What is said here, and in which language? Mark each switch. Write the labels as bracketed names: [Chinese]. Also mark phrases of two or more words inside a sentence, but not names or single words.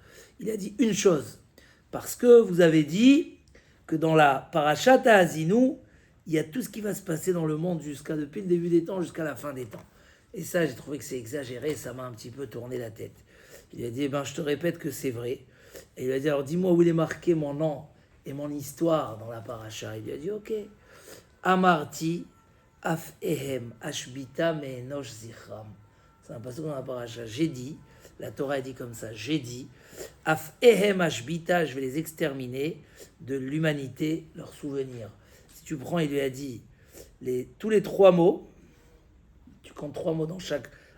[French] Il a dit une chose, parce que vous avez dit que dans la Parashat Azinu, il y a tout ce qui va se passer dans le monde depuis le début des temps jusqu'à la fin des temps. Et ça, j'ai trouvé que c'est exagéré, ça m'a un petit peu tourné la tête. Il a dit, je te répète que c'est vrai. Et il a dit, alors dis-moi où il est marqué mon nom et mon histoire dans la Parasha. Il lui a dit, ok. [Hebrew] אמרתי אפאיהם אשביתה מאנוש זכרם. [French] C'est un passage dans la Parasha. J'ai dit, la Torah dit comme ça, j'ai dit, [Hebrew] אפאיהם אשביתה, [French] je vais les exterminer de l'humanité, leurs souvenirs. Si tu prends, il lui a dit tous les 3 mots, tu comptes 3 mots dans chaque.